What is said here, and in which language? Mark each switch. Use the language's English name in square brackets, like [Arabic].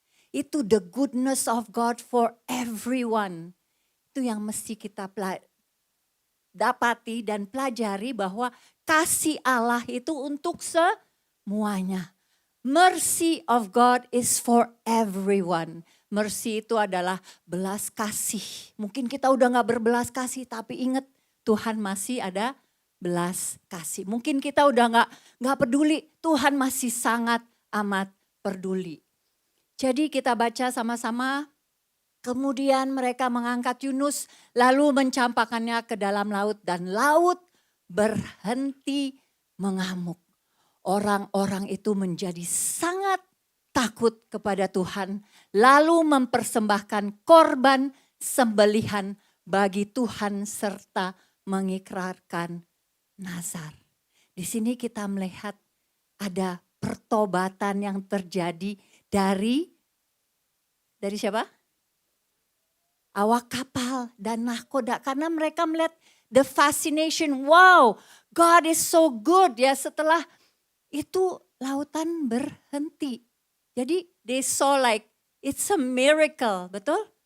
[Indonesian] Itu [English] the goodness of God for everyone. [Indonesian] Itu yang mesti kita dapati dan pelajari bahwa kasih Allah itu untuk semuanya. [English] Mercy of God is for everyone. [Indonesian] Mercy itu adalah belas kasih. Mungkin kita udah gak berbelas kasih tapi ingat Tuhan masih ada belas kasih. Mungkin kita udah gak peduli, Tuhan masih sangat amat peduli. Jadi kita baca sama-sama. Kemudian mereka mengangkat Yunus lalu mencampakkannya ke dalam laut dan laut berhenti mengamuk. Orang-orang itu menjadi sangat takut kepada Tuhan lalu mempersembahkan korban sembelihan bagi Tuhan serta mengikrarkan nazar. Di sini kita melihat ada pertobatan yang terjadi dari siapa? Awak kapal dan nahkoda karena mereka melihat [English] the fascination, wow, God is so good [Indonesian] ya. Setelah itu lautan berhenti. Jadi [English] they saw like it's a miracle, [Indonesian] betul?